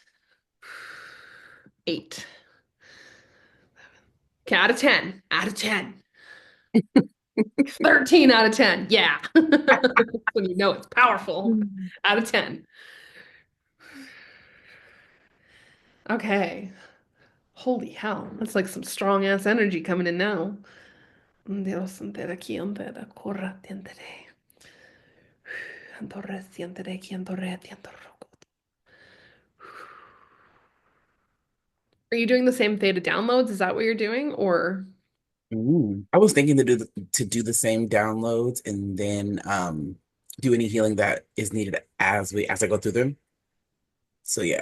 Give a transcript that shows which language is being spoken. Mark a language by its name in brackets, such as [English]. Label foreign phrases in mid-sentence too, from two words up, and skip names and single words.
[English] 8. Okay, out of 10. Out of 10. 13 out of 10. Yeah. When you know it's powerful. Mm. Out of 10. Okay. Holy hell. That's like some strong ass energy coming in now. Dios, entera aquí, entera, corra, tientere. Antorre, tientere, quientorre, tientorro. Are you doing the same theta downloads? Is that what you're doing? Or I was thinking to do the same downloads and then do any healing that is needed as I go through them. So yeah,